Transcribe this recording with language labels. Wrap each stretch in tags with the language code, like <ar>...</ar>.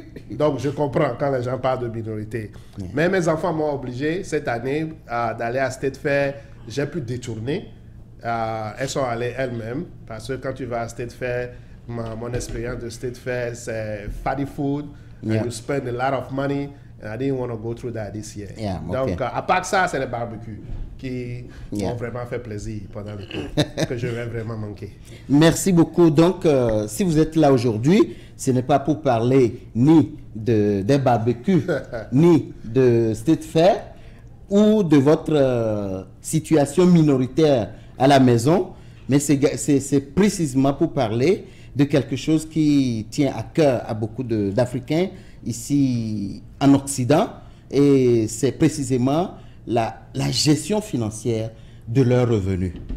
<fr>Donc je comprends quand les gens parlent de minorité.</fr> <en>Yeah.</en> <fr>Mais mes enfants m'ont obligé cette année d'aller à State Fair. J'ai pu détourner. Elles sont allées elles-mêmes. Parce que quand tu vas à State Fair, mon expérience de State Fair, c'est</fr> <en>fatty food. Yeah. And you spend a lot of money. And I didn't want to go through that this year. Yeah,</en> <fr>Donc,</fr> <en>okay.</en> <fr>à part ça, c'est les barbecues qui</fr> <en>Yeah.</en> <fr>m'ont vraiment fait plaisir pendant le cours, que je vais vraiment manquer. Merci beaucoup. Donc, si vous êtes là aujourd'hui, ce n'est pas pour parler ni des barbecues, ni de State Fair, ou de votre situation minoritaire à la maison, mais c'est précisément pour parler de quelque chose qui tient à cœur à beaucoup d'Africains ici en Occident, et c'est précisément la gestion financière de leurs revenus.</fr>